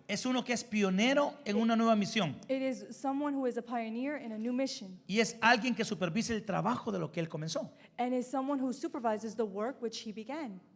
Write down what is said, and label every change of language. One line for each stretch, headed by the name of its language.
Spanish: Es uno que es pionero en una nueva misión
English: It is someone who is a pioneer in a new mission
Spanish: y es alguien que supervisa el trabajo de lo que él comenzó.
English: and is someone who supervises the work which he began.